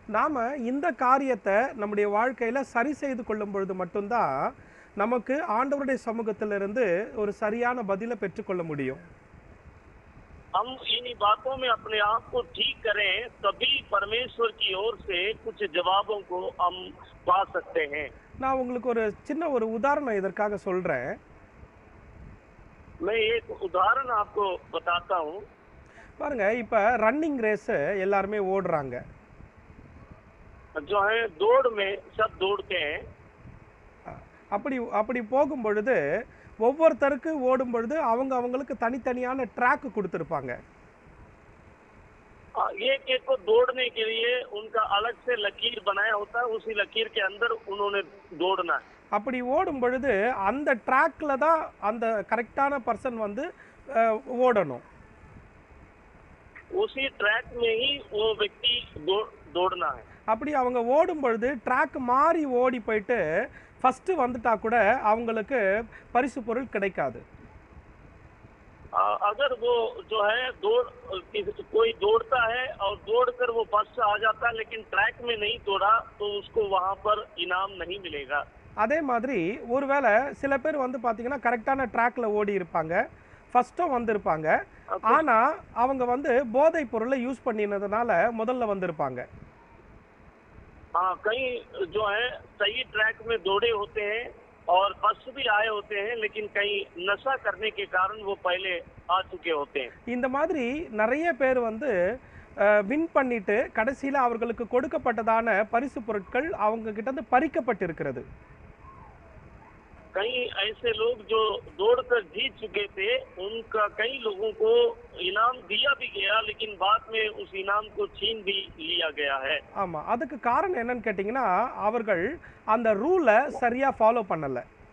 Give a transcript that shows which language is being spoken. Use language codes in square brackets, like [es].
[ta] நாம இந்த காரியத்தை நம்முடைய வாழ்க்கையில சரி செய்து கொள்ளும் பொழுது மட்டும்தான் நமக்கு ஆண்டவருடைய சமூகத்திலிருந்து ஒரு சரியான பதிலை பெற்றுக்கொள்ள முடியும். [hi] हम इन बातों में अपने आप को ठीक करें, तभी परमेश्वर की ओर से कुछ जवाबों को हम पा सकते हैं. [ta] நான் உங்களுக்கு ஒரு சின்ன ஒரு உதாரணம் இதற்காக சொல்றேன். [hi] मैं एक उदाहरण आपको बताता हूँ. [ta] பாருங்க, இப்ப ரன்னிங் ரேஸ் எல்லாருமே ஓடுறாங்க. [hi] जो है दौड़ में सब दौड़ते हैं. [ta] அப்படி போகும் பொழுது ஒவ்வொருத்தருக்கு ஓடும் பொழுது அவங்களுக்கு தனித்தனியான ட்ராக் கொடுத்திருப்பாங்க. [hi] एक को दौड़ने के लिए उनका अलग से लकीर बनाया होता है, उसी लकीर के अंदर उन्होंने दौड़ना है. [ta] அப்படி ஓடும் பொழுது அந்த ட்ராக்ல தான் அந்த கரெக்டான பர்சன் வந்து ஓடணும். [hi] उसी ट्रैक में ही वो व्यक्ति दौड़ना है. [ta] அப்படி அவங்க ஓடும் பொழுது ட்ராக் மாறி ஓடி போயிட்டு ஃபர்ஸ்ட் வந்துட்டா கூட அவங்களுக்கு பரிசு பொருள் கிடைக்காது. [hi] अगर वो जो है कोई दौड़ता है और दौड़कर वो फर्स्ट आ जाता है लेकिन ट्रैक में नहीं दौड़ा तो उसको वहां पर इनाम नहीं मिलेगा. [ta] அதே மாதிரி ஒருவேளை சில பேர் வந்து பாத்தீங்கன்னா கரெக்டான ட்ராக்ல ஓடி இருப்பாங்க, ஃபர்ஸ்டும் வந்திருப்பாங்க, ஆனா அவங்க வந்து போதை பொருளை யூஸ் பண்ணினதுனால முதல்ல வந்திருப்பாங்க. [hi] हाँ, कई जो है सही ट्रैक में दौड़े होते हैं और फर्स्ट भी आए होते हैं, लेकिन कई नशा करने के कारण वो पहले आ चुके होते हैं. [ta] இந்த மாதிரி நிறைய பேர் வந்து வின் பண்ணிட்டு கடைசியில அவர்களுக்கு கொடுக்கப்பட்டதான பரிசு பொருட்கள் அவங்க கிட்ட இருந்து பறிக்கப்பட்டிருக்கிறது. [hi] कई ऐसे लोग जो दौड़कर जीत चुके थे, उनका कई लोगों को इनाम दिया भी गया, लेकिन बाद में उस इनाम को छीन भी लिया गया है. [ta] ஆமா, அதுக்கு காரணம் என்னன்னு கேட்டிங்கன்னா அவர்கள் அந்த ரூலை சரியா ஃபாலோ பண்ணல.